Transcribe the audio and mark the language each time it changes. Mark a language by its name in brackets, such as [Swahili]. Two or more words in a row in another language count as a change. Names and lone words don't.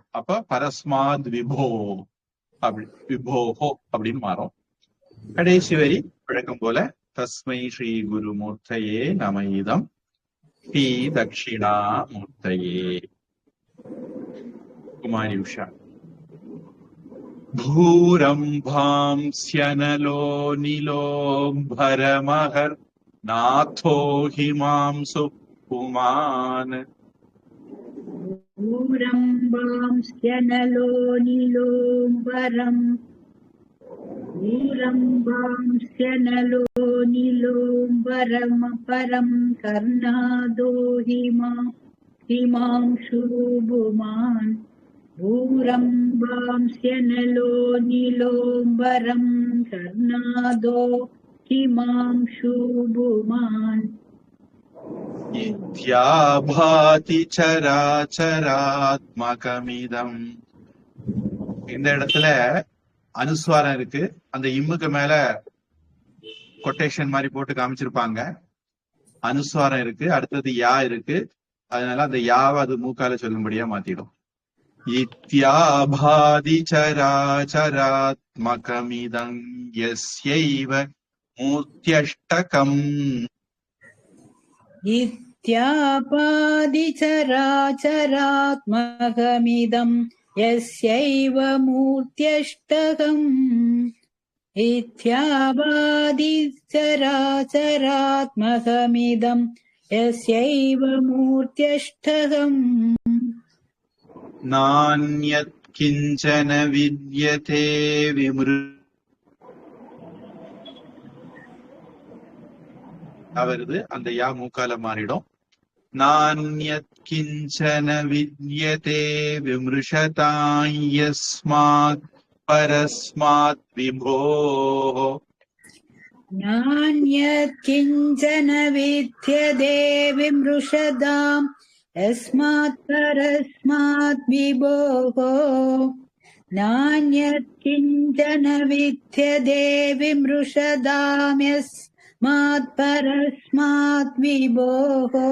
[Tamil] அப்ப [Sanskrit] परस्मात् विभो [Tamil] அப்படி விபோஹோ அப்படின்னு மாறும். கடைசி வரி வழக்கம் போல [Sanskrit] तस्मै श्री गुरुमूर्तये नम इदं श्री दक्षिणामूर्तये. [Tamil] குமாரி உஷா. [Sanskrit] भूरम्भांस्यनलो निलोम्भरमहर् नाथो हिमांसु पुमान् ऊरम्बांस्यनलो नीलोम्बरम् ऊरम्बांस्यनलो नीलोम्बरमपरं कर्णादो हिमांशु भुमान् ऊरम्बांस्यनलो नीलोम्बरं कर्णादो हिमांशु भुमान् इत्याभाति चराचरात्मकमिदम्. [Tamil] இந்த இடத்துல அனுஸ்வாரம் இருக்கு. அந்த இம்முக்கு மேல கொட்டேஷன் மாதிரி போட்டு காமிச்சிருப்பாங்க. அனுஸ்வாரம் இருக்கு, அடுத்தது யா இருக்கு. அதனால அந்த யாவை அது மூக்கால சொல்லும்படியா மாத்திடும். [Sanskrit] इत्याभाति चराचरात्मकमिदं यस्यैव मूर्त्यष्टकम्. इत्यापादिचराचरात्मकमिदं यस्यैव मूर्त्यष्टकम् इत्यापादिचराचरात्मकमिदं यस्यैव मूर्त्यष्टकम् नान्यत् किञ्चन विद्यते வருது. [Tamil] அந்த யா மூக்கால மாறிடும். [Sanskrit] नान्यत् किञ्चन विद्यते विमृशतां यस्मात् परस्मात् विभोः. नान्यत् किञ्चन विद्यते विमृशतां यस्मात् परस्मात् विभोः. नान्यत् किञ्चन विद्यते विमृशतां यस्मात् परस्मात् विभोः.